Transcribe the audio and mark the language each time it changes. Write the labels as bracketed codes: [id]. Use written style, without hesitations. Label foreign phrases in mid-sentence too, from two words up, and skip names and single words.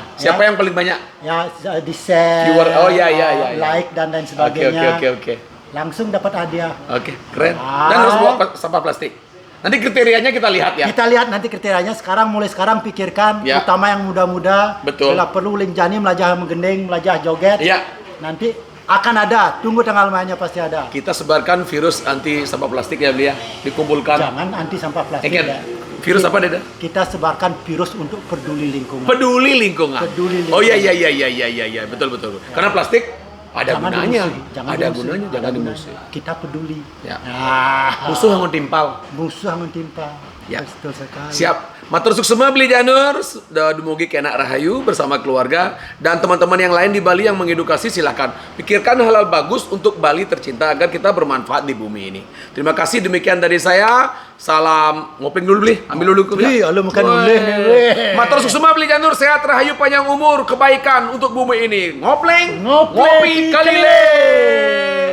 [id] Siapa yang paling banyak? Ya, di share. Like dan lain sebagainya. Oke. Langsung dapat hadiah. Oke, keren. Dan harus bawa sampah plastik. Nanti kriterianya kita lihat ya. Kita lihat nanti kriterianya. Mulai sekarang pikirkan, utama yang muda-muda. Betul. [ban] Bila perlu linjani, melajah menggending, melajah joget. [id] Ya. Nanti akan ada. Tunggu tanggal mainnya pasti ada. Kita sebarkan virus anti sampah plastik ya, Beli ya. Dikumpulkan. Jangan anti sampah plastik ya. Virus apa, Deda? Kita sebarkan virus untuk peduli lingkungan. Peduli lingkungan. Oh iya. Betul. Karena plastik ada gunanya. Jangan dimusuhi. Kita peduli. Ya. Musuh yang timpal. Ya. Betul sekali. Siap. [ban] Matur suksema [id] Beli Janur, [ban] dumugi kenak rahayu [id] bersama keluarga dan teman-teman yang lain di Bali yang mengedukasi, silakan pikirkan hal-hal bagus untuk Bali tercinta agar kita bermanfaat di bumi ini. Terima kasih, demikian dari saya. Salam ngopling dulu, Beli. Ambil dulu Iya, lu makan dulu nih. [ban] Matur suksema [id] Beli Janur, sehat rahayu panjang umur, kebaikan untuk bumi ini. Ngopling, Ngopi [ban] ngopi kalile.